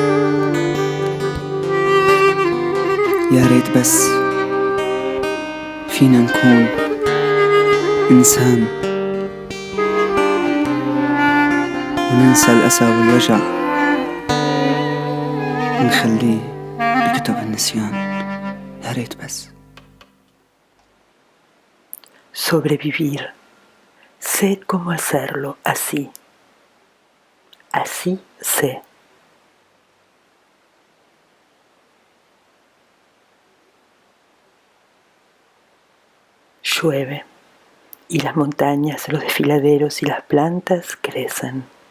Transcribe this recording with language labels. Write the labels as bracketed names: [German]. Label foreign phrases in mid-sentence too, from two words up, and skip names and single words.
[Arabic] يا ريت بس فينا نكون إنسان وننسى الأسى والوجع ونخليه بكتب النسيان. يا ريت بس. [Spanish] Sobrevivir. Sé cómo hacerlo así. Así sé. Llueve y las montañas, los desfiladeros y las plantas crecen.